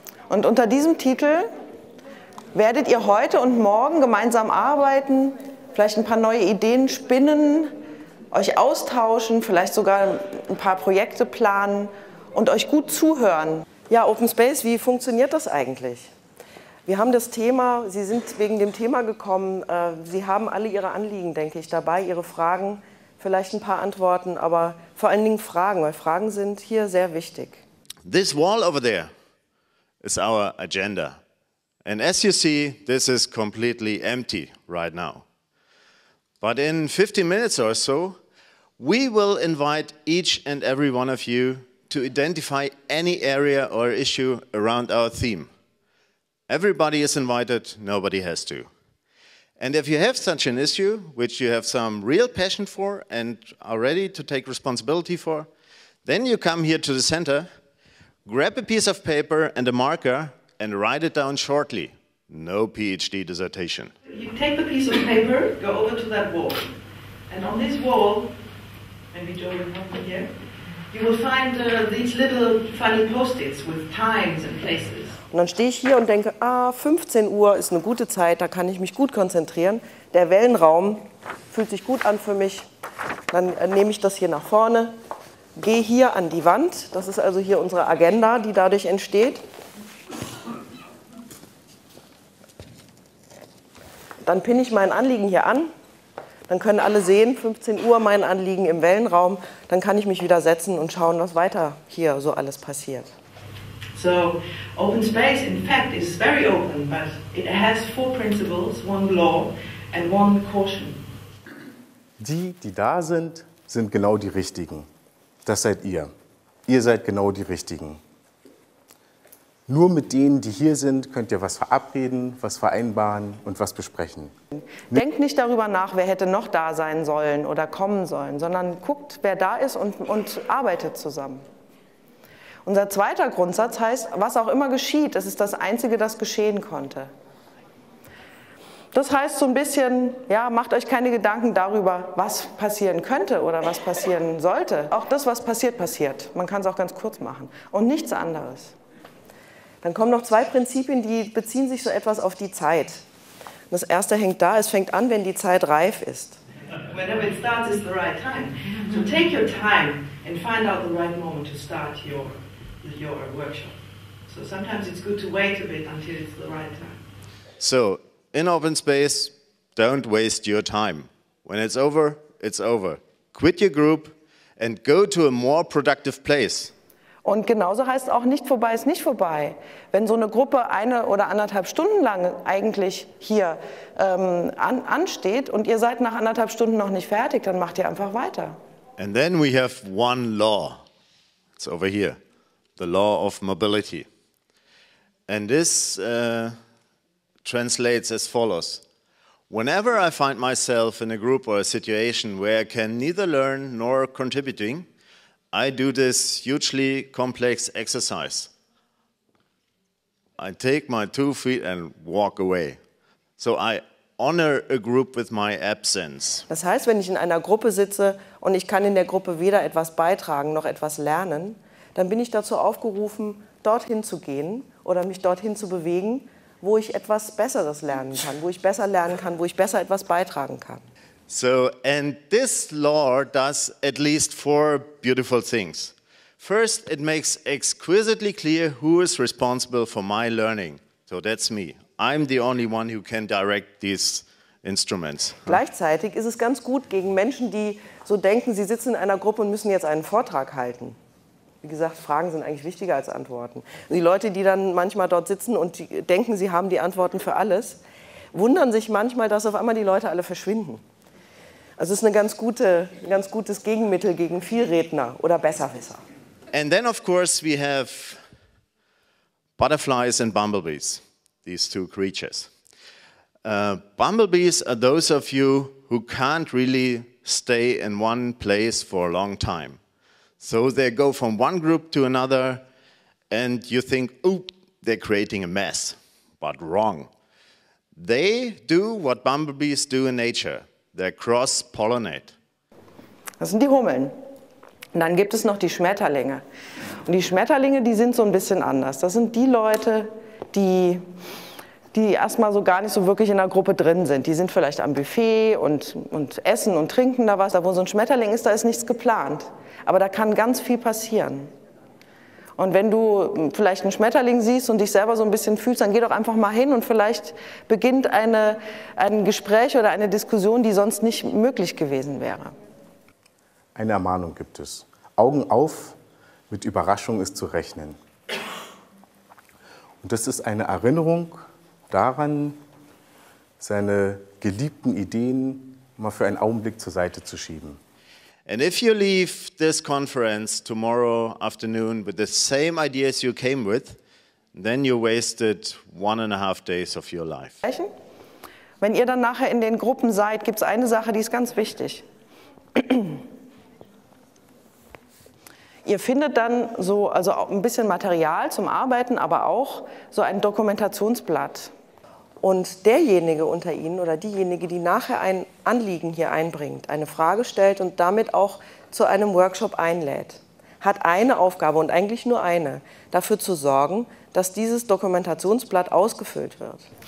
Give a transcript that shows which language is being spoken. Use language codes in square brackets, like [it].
[de] Und unter diesem Titel werdet ihr heute und morgen gemeinsam arbeiten, vielleicht ein paar neue Ideen spinnen, euch austauschen, vielleicht sogar ein paar Projekte planen und euch gut zuhören. Ja, Open Space, wie funktioniert das eigentlich? Wir haben das Thema, Sie sind wegen dem Thema gekommen, Sie haben alle Ihre Anliegen, denke ich, dabei, Ihre Fragen, vielleicht ein paar Antworten, aber vor allen Dingen Fragen, weil Fragen sind hier sehr wichtig. [en] This wall over there is our agenda. And as you see, this is completely empty right now. But in 15 minutes or so, we will invite each and every one of you to identify any area or issue around our theme. Everybody is invited, nobody has to. And if you have such an issue, which you have some real passion for and are ready to take responsibility for, then you come here to the center, grab a piece of paper and a marker and write it down shortly. No PhD dissertation. You take the piece of paper, go over to that wall. And on this wall, maybe Joe will help me here, you will find these little funny Post-its with times and places. [de] Und dann stehe ich hier und denke, 15 Uhr ist eine gute Zeit, da kann ich mich gut konzentrieren. Der Wellenraum fühlt sich gut an für mich. Dann nehme ich das hier nach vorne, gehe hier an die Wand. Das ist also hier unsere Agenda, die dadurch entsteht. Dann pinne ich mein Anliegen hier an. Dann können alle sehen, 15 Uhr mein Anliegen im Wellenraum. Dann kann ich mich wieder setzen und schauen, was weiter hier so alles passiert. [en] So, open space, in fact, is very open, but it has 4 principles, 1 law and 1 caution. [de] Die da sind, sind genau die Richtigen. Das seid ihr. Ihr seid genau die Richtigen. Nur mit denen, die hier sind, könnt ihr was verabreden, was vereinbaren und was besprechen. Denkt nicht darüber nach, wer hätte noch da sein sollen oder kommen sollen, sondern guckt, wer da ist und arbeitet zusammen. Unser zweiter Grundsatz heißt, was auch immer geschieht, es ist das Einzige, das geschehen konnte. Das heißt so ein bisschen, ja, macht euch keine Gedanken darüber, was passieren könnte oder was passieren sollte. Auch das, was passiert, passiert. Man kann es auch ganz kurz machen und nichts anderes. Dann kommen noch 2 Prinzipien, die beziehen sich so etwas auf die Zeit. Das erste hängt da, es fängt an, wenn die Zeit reif ist. [en] Whenever it starts is the right time. So take your time and find out the right moment to start your workshop. So sometimes it's good to wait a bit until it's the right time. So, in open space, don't waste your time. When it's over, it's over. Quit your group and go to a more productive place. [de] Und genauso heißt auch, nicht vorbei ist nicht vorbei. Wenn so eine Gruppe 1 oder 1,5 Stunden lang eigentlich hier ansteht und ihr seid nach 1,5 Stunden noch nicht fertig, dann macht ihr einfach weiter. [en] And then we have 1 law. It's over here. The law of mobility. And this translates as follows. Whenever I find myself in a group or a situation where I can neither learn nor contributing, I do this hugely complex exercise. I take my 2 feet and walk away. So I honor a group with my absence. [de] Das heißt, wenn ich in einer Gruppe sitze und ich kann in der Gruppe weder etwas beitragen noch etwas lernen, dann bin ich dazu aufgerufen, dorthin zu gehen oder mich dorthin zu bewegen, wo ich etwas Besseres lernen kann, wo ich besser lernen kann, wo ich besser etwas beitragen kann. [en] So, and this law does at least 4 beautiful things. First, it makes exquisitely clear who is responsible for my learning. So that's me. I'm the only one who can direct these instruments. [de] Gleichzeitig ist es ganz gut gegen Menschen, die so denken, sie sitzen in einer Gruppe und müssen jetzt einen Vortrag halten. Wie gesagt, Fragen sind eigentlich wichtiger als Antworten. Und die Leute, die dann manchmal dort sitzen und die denken, sie haben die Antworten für alles, wundern sich manchmal, dass auf einmal die Leute alle verschwinden. Also es ist ein ganz gutes Gegenmittel gegen Vielredner oder Besserwisser. [en] And then, of course, we have butterflies and bumblebees, these two creatures. Bumblebees are those of you who can't really stay in one place for a long time. So they go from one group to another, and you think, oh, they're creating a mess. But wrong. They do what bumblebees do in nature. They cross-pollinate. [de] Das sind die Hummeln. Und dann gibt es noch die Schmetterlinge. Und die Schmetterlinge, die sind so ein bisschen anders. Das sind die Leute, die erstmal so gar nicht so wirklich in der Gruppe drin sind. Die sind vielleicht am Buffet und essen und trinken da was. Da wo so ein Schmetterling ist, da ist nichts geplant. Aber da kann ganz viel passieren. Und wenn du vielleicht einen Schmetterling siehst und dich selber so ein bisschen fühlst, dann geh doch einfach mal hin und vielleicht beginnt ein Gespräch oder eine Diskussion, die sonst nicht möglich gewesen wäre. Eine Ermahnung gibt es. Augen auf, mit Überraschung ist zu rechnen. Und das ist eine Erinnerung daran, seine geliebten Ideen mal für einen Augenblick zur Seite zu schieben. [en] And if you leave this conference tomorrow afternoon with the same ideas you came with, then you wasted 1.5 days of your life. [de] Wenn ihr dann nachher in den Gruppen seid, gibt es eine Sache, die ist ganz wichtig. Ihr findet dann so, also auch ein bisschen Material zum Arbeiten, aber auch so ein Dokumentationsblatt. Und derjenige unter Ihnen oder diejenige, die nachher ein Anliegen hier einbringt, eine Frage stellt und damit auch zu einem Workshop einlädt, hat eine Aufgabe und eigentlich nur eine, dafür zu sorgen, dass dieses Dokumentationsblatt ausgefüllt wird.